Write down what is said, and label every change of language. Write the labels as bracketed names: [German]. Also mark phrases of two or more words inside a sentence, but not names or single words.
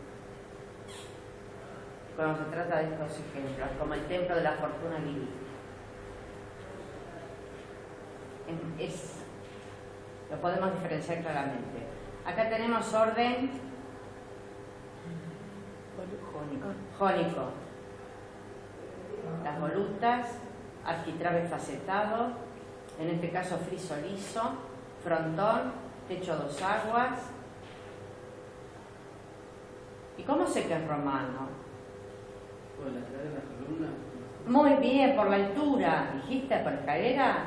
[Spanish] Cuando se trata de estos ejemplos, como el templo de la fortuna Lili. Lo podemos diferenciar claramente. Acá tenemos orden jónico. Las volutas, arquitrabe facetado, en este caso friso liso, frontón, techo 2 aguas. ¿Y cómo sé que es romano? ¿Por la altura de la columna? Muy bien, por la altura. ¿Dijiste por escalera?